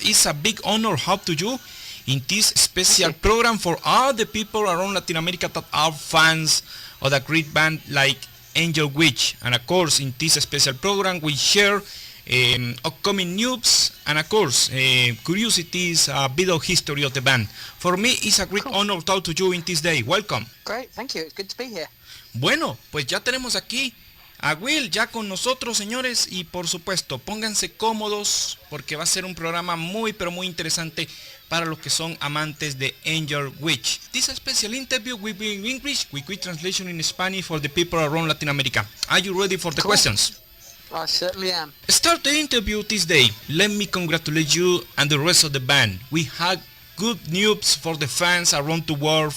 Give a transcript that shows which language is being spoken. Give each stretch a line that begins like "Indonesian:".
English: It's a big honor help to you in this special program for all the people around Latin America that are fans of a great band like Angel Witch. And of course, in this special program, we share upcoming news and of course curiosities, a bit of history of the band. For me it's a great honor to talk to you in this day. Welcome. Great, thank you. It's good to be here.
Spanish: Bueno, pues ya tenemos aquí a Will ya con nosotros, señores, y por supuesto pónganse cómodos porque va a ser un programa muy pero muy interesante para los que son amantes de Angel Witch.
English: This special interview will be in English with quick translation in Spanish for the people around Latin America. Are you ready for the questions? I certainly am. Start the interview this day. Let me congratulate you and the rest of the band. We had good news for the fans around the world.